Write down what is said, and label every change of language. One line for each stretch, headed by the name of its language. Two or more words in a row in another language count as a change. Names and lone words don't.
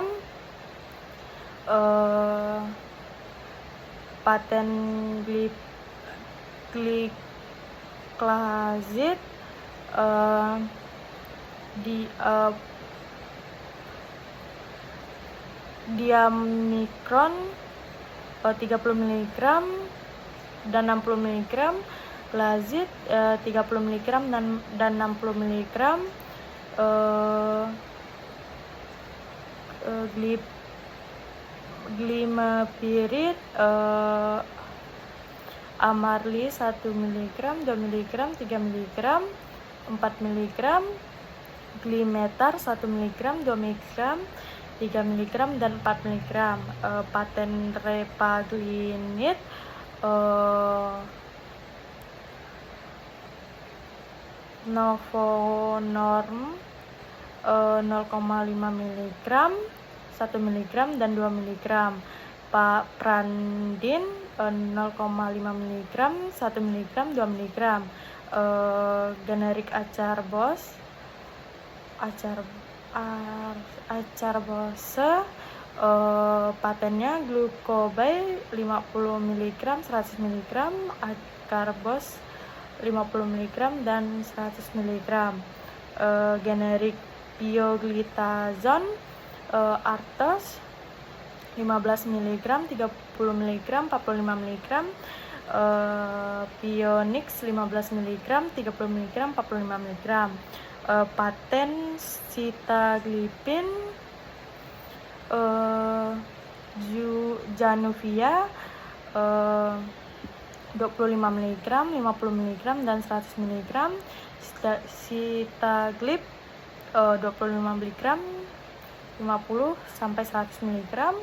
Indonesian: Paten gliclazid, Diamicron, 30 mg dan 60 mg. Glazid, 30 mg dan 60 mg. Glimepiride, Amarli, 1 mg, 2 mg, 3 mg, 4 mg. Glimetar, 1 mg, 2 mg, 3 mg, dan 4 mg. Paten Repaglinid, Novonorm, 0,5 mg, 1 mg, dan 2 mg. Prandin, 0,5 mg, 1 mg, 2 mg. Generik acarbose patennya Glucobay 50 mg, 100 mg, acarbose 50 mg dan 100 mg. Generik pioglitazone Artos 15 mg, 30 mg, 45 mg. Pionix 15 mg, 30 mg, 45 mg. Paten sitaglipin Januvia 25 mg, 50 mg dan 100 mg. Sitaglip 25 mg, 50 sampai 100 mg.